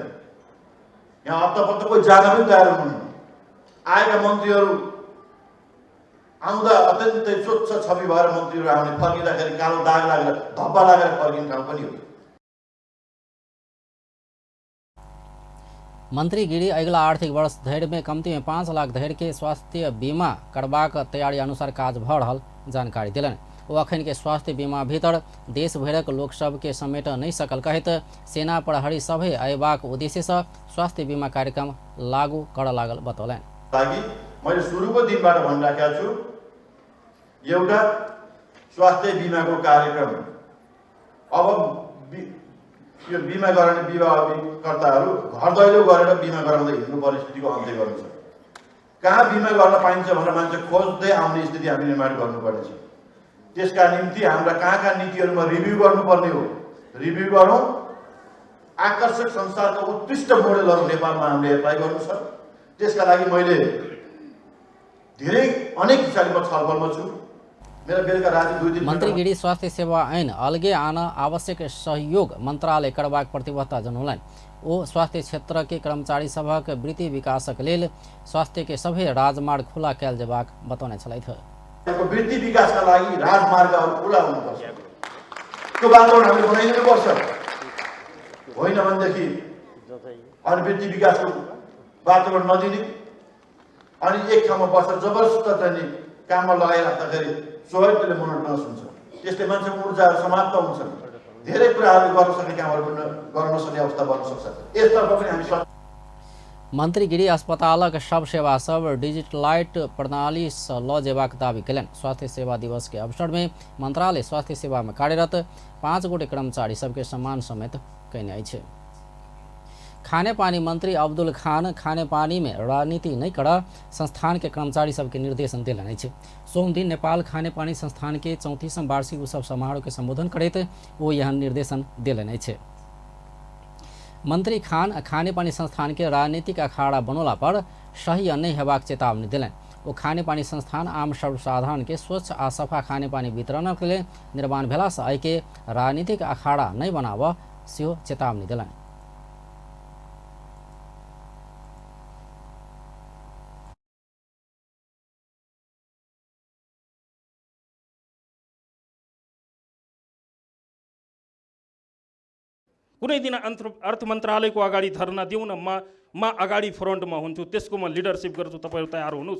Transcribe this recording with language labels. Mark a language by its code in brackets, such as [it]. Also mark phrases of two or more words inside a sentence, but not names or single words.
[ne] यहाँ हप्तापत्ता कोही जान पनि तयार हुनुहुन्न। आएका मन्त्रीहरू आउँदा अत्यन्तै स्वच्छ छवि भएर मन्त्रीहरू आउने, फर्किँदाखेरि कालो दाग लागेर धब्बा लागेर फर्किने ठाउँ पनि हो। [mai] मंत्री गिरी अगिला आर्थिक वर्ष धरि में कम्ती में 5 लाख धरि के स्वास्थ्य बीमा करबाक तैयारी अनुसार काज भऽ रहल जानकारी दिलनि। ओ अखन के स्वास्थ्य बीमा भीतर देश भरक लोक सब के समेट नहीं सकल कहैत सेना प्रहरी सभे अयबाक उद्देश्य से स्वास्थ्य बीमा कार्यक्रम लागू कर लागल बतौलनि। [ne] ताकि मैले सुरुको दिनबाट भनिराखेको छु एउटा स्वास्थ्य बीमाको कार्यक्रम अब यो बीमा गराउने विवाहकर्ताहरू घर दैलो गरेर बीमा गराउँदै हिँड्नु परिस्थितिको अन्त्य गर्नु छ। कहाँ बीमा गर्न पाइन्छ भनेर मान्छे खोज्दै आउने स्थिति हामी निर्माण गर्नुपर्नेछ। त्यसका निम्ति हाम्रा कहाँ नीतिहरूमा रिभ्यू गर्नुपर्ने हो, रिभ्यू गरौँ। आकर्षक संसारको उत्कृष्ट मोडेलहरू नेपालमा हामीले एप्लाई गर्नु छ। त्यसका लागि मैले धेरै अनेक किसिमको छलफलमा छु। मेरा बेलुका राति 2 दिन [mai] मंत्री गिरी स्वास्थ्य सेवा ऐन अलगे आन आवश्यक सहयोग मंत्रालय करबाक प्रतिबद्धता जनौलनि। ओ स्वास्थ्य क्षेत्र के कर्मचारी सभक वृत्ति विकासक लेल स्वास्थ्य के सभे राजमार्ग खुला कयल जेबाक बतौने छलथि। [ne] वृत्ति विकासका लागि राजमार्गहरू खुला हुनुपर्छ। त्यो वातावरण हामीले बनाइदिनुपर्छ। होइन भनेदेखि अनि वृत्ति विकासको वातावरण नदिने अनि एक ठाउँमा बसेर जबरजस्त चाहिँ काममा लगाइराख्दाखेरि स्वाभाविकले मोनोटोनस हुन्छ। त्यसले मान्छेको ऊर्जाहरू समाप्त हुन्छन्। धेरै कुराहरू गर्न सक्ने कामहरू गर्न नसक्ने अवस्था बन्न सक्छ। यसतर्फ पनि हामी [mai] मंत्री गिरी अस्पतालक सब सेवा सब डिजिटलाइट प्रणाली से ल जेबाक दावी कयलनि। स्वास्थ्य सेवा दिवस के अवसर में मंत्रालय स्वास्थ्य सेवा में कार्यरत 5 गोटे कर्मचारी सबके सम्मान समेत कयने अछि। खाने पानी मंत्री अब्दुल खान खाने पानी में राजनीति नहीं कर संस्थान के कर्मचारी सबके निर्देशन दिलनि अछि। सोम दिन नेपाल खाने पानी संस्थान के 34वां वार्षिक उत्सव समारोह के संबोधन करैत वो यह निर्देशन दिलनि अछि। मंत्री खान खाने पानी संस्थान के राजनीतिक अखाड़ा बनोला पर सही नहीं हेबाक चेतावनी दिलनि। वो खाने पानी संस्थान आम सर्वसाधारण के स्वच्छ आ सफा खाने पानी वितरण के लिए निर्माण भेला से एहि के राजनीतिक अखाड़ा नहीं बनाब सेहो चेतावनी दिलनि। [ne] कुनै दिन अर्थ मन्त्रालयको अगाडि धरना दिउँ न, म अगाडि फ्रन्टमा हुन्छु, त्यसको म लिडरसिप गर्छु, तपाईहरु तयार हुनुहोस्।